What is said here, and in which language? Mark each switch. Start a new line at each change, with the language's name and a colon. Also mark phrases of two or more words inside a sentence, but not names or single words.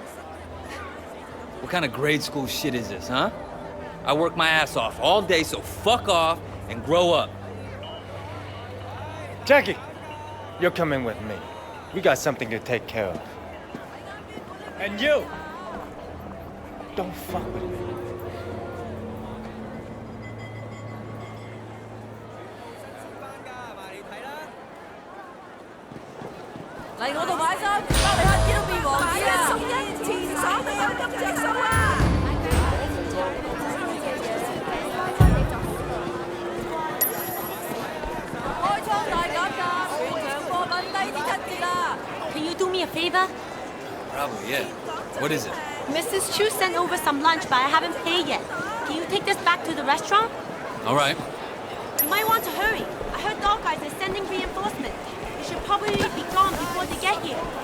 English: What kind of grade school shit is this, huh? I work my ass off all day, so fuck off and grow up. Jackie! You're coming with me. We got something to take care of. And you! Don't fuck with me.
Cantonese: 嚟我度買衫，包你乞衣都變王子啊！送一前爽都有咁着數啊！開倉大減價，全場貨品低啲7折啊！
English: Can you do me a favor? Probably, yeah. What is it? Mrs. Chu sent over some lunch, but I haven't paid yet. Can you take this back to the restaurant? All right. You might want to hurry. I heard Dog Guys are sending reinforcements. They should probably be gone before they get here.